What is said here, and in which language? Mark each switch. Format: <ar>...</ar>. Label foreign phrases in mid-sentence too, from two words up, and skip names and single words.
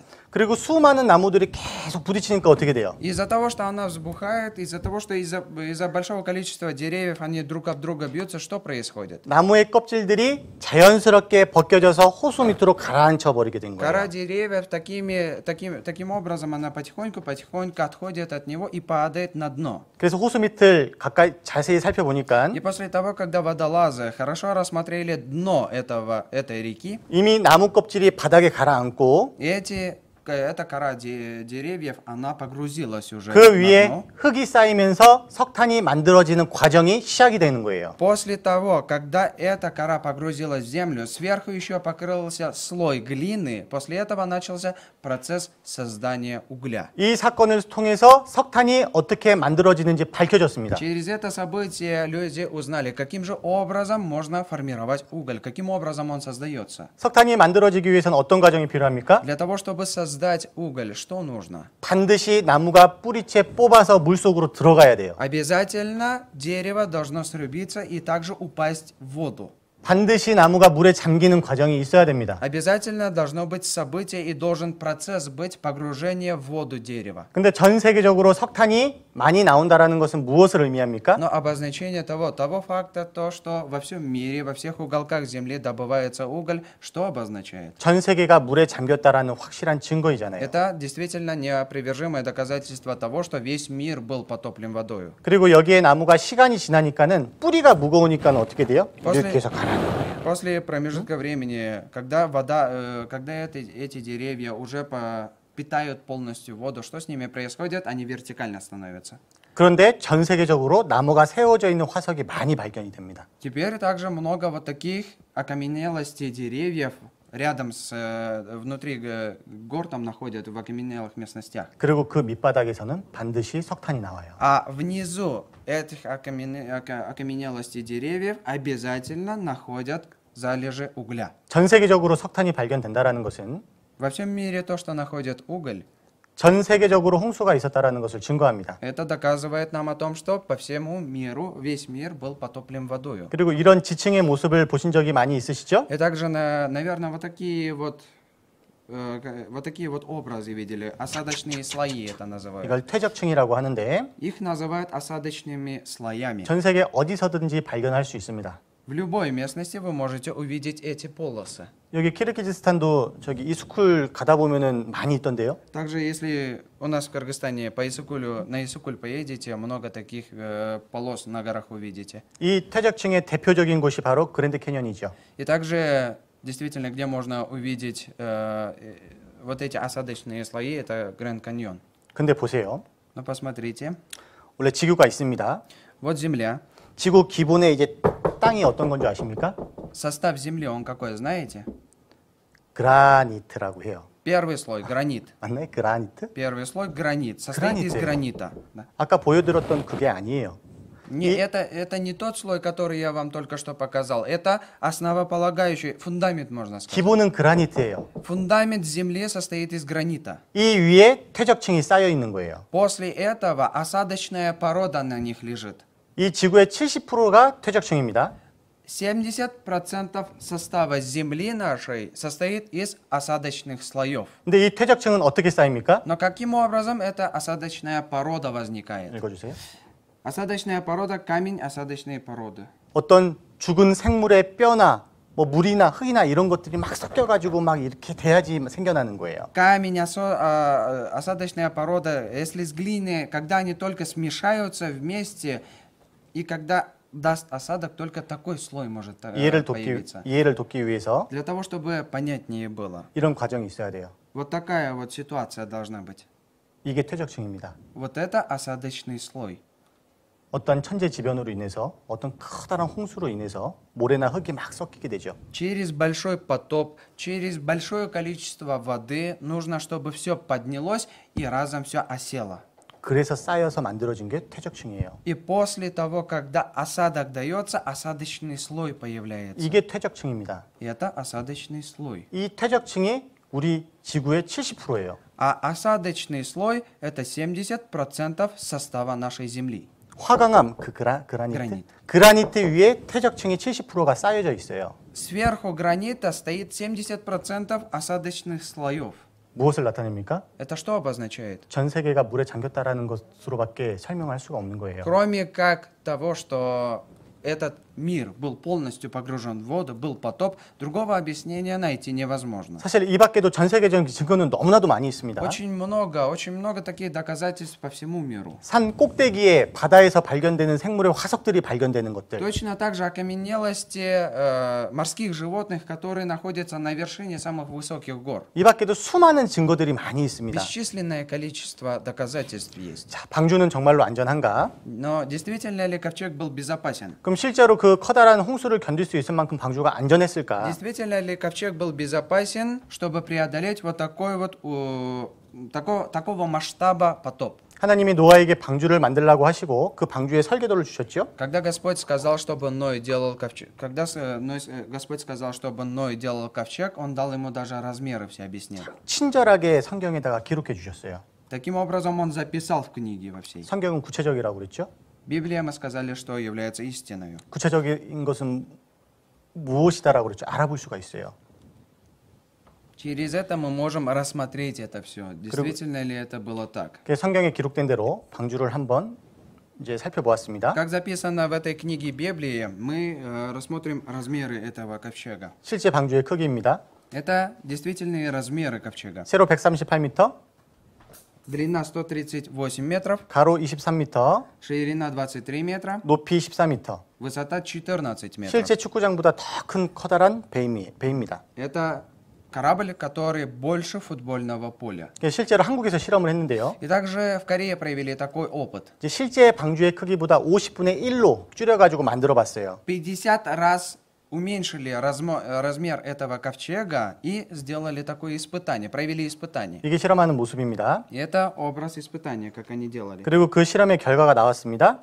<ko>그리고 수많은 나무들이 계속 부딪히니까 어떻게 돼요?</ko> <ru>Из-за того, что она взбухает, из-за того, что из-за большого количества деревьев они друг об друга бьются, что происходит?</ru> <ko>나무의 껍질들이 자연스럽게 벗겨져서 호수 밑으로 가라앉혀 버리게 된</ko> <ru>Кора</ru> <ko>거예요.</ko> <ru>деревьев таким образом она потихоньку отходит от него и падает на дно.</ru> <ko>그래서 호수 밑을 가까이 자세히 살펴보니까</ko> <ru>И после того, когда водолазы хорошо рассмотрели дно этой реки,</ru> <ko>이미 나무 껍질이 바닥에 가라앉고</ko> <ru>эта кора деревьев, она погрузилась уже</ru> <ko>그</ko> <ru>на</ru> <ko>위에</ko> <ru>дно.</ru> <ko>흙이 쌓이면서 석탄이 만들어지는 과정이 시작이 되는 거예요.</ko> <ru>После того, когда эта кора погрузилась в землю, сверху еще покрылся слой глины, после этого начался процесс создания угля.</ru> <ko>이 사건을 통해서 석탄이 어떻게 만들어지는지 밝혀졌습니다.</ko> <ru>Через это событие люди узнали, каким же образом можно формировать уголь, каким образом он создается.</ru> <ko>석탄이 만들어지기 위해서는 어떤 과정이 필요합니까?</ko> <ru>Для того, чтобы создать уголь, что нужно?</ru> <ko>반드시 나무가 뿌리채 뽑아서 물속으로 들어가야 돼요.</ko> <ru>Обязательно дерево должно срубиться и также упасть в воду.</ru> <ko>반드시 나무가 물에 잠기는 과정이 있어야 됩니다.</ko> <ru>Обязательно должно быть событие и должен процесс быть погружения в воду дерева.</ru> <ko>근데 전 세계적으로 석탄이 많이 나온다라는 것은 무엇을 의미합니까?</ko> <ru>Но обозначение того факта, то, что во всем мире, во всех уголках Земли добывается уголь, что обозначает?</ru> <ko>전 세계가 물에 잠겼다라는 확실한 증거이잖아요.</ko> <ru>Это действительно неопровержимое доказательство того, что весь мир был потоплен водою.</ru> <ko>그리고 여기에 나무가 시간이 지나니까는 뿌리가 무거우니까 어떻게 돼요?</ko> <ru>после-</ru> <ko>이렇게 해서 가라앉는 거예요.</ko> <ru>После промежутка времени, когда эти деревья уже питают полностью воду, что с ними происходит? Они вертикально становятся.</ru> <ko>그런데 전 세계적으로 나무가 세워져 있는 화석이 많이 발견이 됩니다.</ko> <ru>Теперь также много вот таких окаменелостей деревьев рядом внутри гор там находят в окаменелых местностях.</ru> <ko>그리고 그 밑바닥에서는 반드시 석탄이 나와요.</ko> <ru>А внизу этих окаменелостей деревьев обязательно находят залежи угля.</ru> <ko>전 세계적으로 석탄이 발견된다라는 것은</ko> <ru>Во всем мире то, что находят уголь,</ru> <ko>전 세계적으로 홍수가 있었다라는 것을 증거합니다.</ko> <ru>это доказывает нам о том, что по всему миру, весь мир был потоплен водою.</ru> <ko>그리고 이런 지층의 모습을 보신 적이 많이 있으시죠?</ko> <ru>И также, наверное, вот такие вот образы видели. Осадочные слои это называют.</ru> <ko>이걸 퇴적층이라고 하는데</ko> <ru>Их называют осадочными слоями.</ru> <ko>전 세계 어디서든지 발견할 수 있습니다.</ko> <ru>В любой местности вы можете увидеть эти полосы.</ru> <ko>여기 키르기즈스탄도 저기 이스쿨 가다 보면은 많이 있던데요.</ko> <ru>Также, если у нас в Кыргызстане на Исыкуль поедете, много таких полос на горах увидите.</ru> <ko>이 퇴적층의 대표적인 곳이 바로 그랜드 캐년이죠.</ko> <ru>И также, действительно, где можно увидеть вот эти осадочные слои, это Гранд Каньон.</ru> <ko>근데 보세요.</ko> <ru>Но посмотрите,</ru> <ko>원래 지구가 있습니다.</ko> <ru>вот Земля.</ru> <ko>지구 기본에 이제 땅이 어떤 건지 아십니까?</ko> <ru>Состав Земли, он какой, знаете?</ru> <ko>그라니트라고 해요.</ko> <ru>Первый слой гранит.</ru> <ko>맞나요? 그라니트?</ko> <ru>Первый слой гранит. Состоит из Граниты. гранита. Да.</ru> <ko>아까 보여드렸던 그게 아니에요.</ko> <ru>Это не тот слой, который я вам только что показал. Это основополагающий фундамент, можно сказать.</ru> <ko>기본은 그라니트예요.</ko> <ru>Фундамент Земли состоит из гранита.</ru> <ko>이 위에 퇴적층이 쌓여 있는 거예요.</ko> <ru>После этого осадочная порода на них лежит.</ru> <ko>이 지구의 70%가 퇴적층입니다.</ko> <ru>70% состава Земли нашей состоит из осадочных слоев.</ru> <ko>근데 이 퇴적층은 어떻게 쌓입니까?</ko> <ru>Но каким образом эта осадочная порода возникает?</ru> <ko>읽어주세요.</ko> <ru>Осадочная порода – камень осадочной породы.</ru> <ko>어떤 죽은 생물의 뼈나 뭐 물이나 흙이나 이런 것들이 막 섞여가지고 막 이렇게 돼야지 생겨나는 거예요.</ko> <ru>Камень, осадочная порода, если с глиной, когда они только смешаются вместе, и когда даст осадок, только такой слой может появиться.</ru> <ko>이해를 돕기 위해서</ko> <ru>Для того, чтобы понятнее было.</ru> <ko>이런 과정이 있어야 돼요.</ko> <ru>Вот такая вот ситуация должна быть.</ru> <ko>이게 퇴적층입니다.</ko> <ru>Вот это осадочный слой.</ru> <ko>어떤 천재지변으로 인해서 어떤 커다란 홍수로 인해서 모래나 흙이 막 섞이게 되죠.</ko> <ru>Через большой потоп, через большое количество воды нужно, чтобы все поднялось и разом все осело.</ru> <ko>그래서 쌓여서 만들어진 게 퇴적층이에요.</ko> <ru>И после того, когда осадок дается, осадочный слой появляется.</ru> <ko>이게 퇴적층입니다.</ko> <ru>Это осадочный слой.</ru> <ko>이 퇴적층이 우리 지구의 70%예요.</ko> <ru>А осадочный слой – это 70% состава нашей Земли.</ru> <ko>화강암, 그 그라니트? 그라니트. 그라니트 위에 퇴적층이 70%가 쌓여져 있어요.</ko> <ru>Сверху гранита стоит 70% осадочных слоев.</ru> <ko>무엇을 나타냅니까?</ko> <ru>Это что обозначает?</ru> <ko>전 세계가 물에 잠겼다라는 것으로밖에 설명할 수가 없는 거예요.</ko> <ru>Кроме как того, что этот мир был полностью погружен в воду, был потоп, другого объяснения найти невозможно.</ru> <ko>사실 이 밖에도 전 세계적인 증거는 너무나도 많이 있습니다.</ko> <ru>Очень много таких доказательств по всему миру.</ru> <ko>산 꼭대기에 바다에서 발견되는 생물의 화석들이 발견되는 것들.</ko> <ru>Точно так же окаменелости морских животных, которые находятся на вершине самых высоких гор.</ru> <ko>이 밖에도 수많은 증거들이 많이 있습니다.</ko> <ru>Бесчисленное количество доказательств есть.</ru> <ko>자, 방주는 정말로 안전한가?</ko> <ru>Но действительно ли ковчег был безопасен?</ru> <ko>그럼 실제로 그 커다란 홍수를 견딜 수 있을 만큼 방주가 안전했을까?</ko> <ru>Действительно ли ковчег был безопасен, чтобы преодолеть вот такой вот такого масштаба потоп?</ru> <ko>하나님이 노아에게 방주를 만들라고 하시고 그 방주의 설계도를 주셨죠?</ko> <ru>Когда Господь сказал, чтобы Ной делал ковчег, Господь сказал, чтобы Ной делал ковчег, Он дал ему даже размеры все объяснил.</ru> <ko>친절하게 성경에다가 기록해 주셨어요.</ko> <ru>Таким образом, Он записал в книге во всей.</ru> <ko>성경은 구체적이라고 그랬죠?</ko> <ru>Библия, мы сказали, что является истиной.</ru> <ko>구체적인 것은 무엇이다라고 그랬죠? 알아볼 수가 있어요.</ko> <ru>Через это мы можем рассмотреть это все. Действительно ли это было так?</ru> <ko>그래서 성경에 기록된 대로 방주를 한번 이제 살펴보았습니다.</ko> <ru>Как записано в этой книге Библии, мы рассмотрим размеры этого ковчега.</ru> <ko>실제 방주의 크기입니다.</ko> <ru>Это действительные размеры ковчега.</ru> <ko>세로 138m,</ko> <ru>Длина 138 метров,</ru> <ko>가로 23m,</ko> <ru>ширина 23 метра,</ru> <ko>높이 14m.</ko> <ru>высота 14 метров.</ru> <ko>실제 축구장보다 더 큰 커다란 배입니다.</ko> <ru>Это корабль, который больше футбольного поля.</ru> <ko>실제로 한국에서 실험을 했는데요.</ko> <ru>И также в Корее провели такой опыт.</ru> <ko>이제 실제 방주의 크기보다 50분의 1로 줄여가지고 만들어봤어요.</ko> <ru>50 раз уменьшили размер этого ковчега и сделали такое испытание, провели испытание.</ru> <ko>이게 실험하는 모습입니다.</ko> <ru>И это образ испытания, как они делали.</ru> <ko>그리고 그 실험의 결과가 나왔습니다.</ko>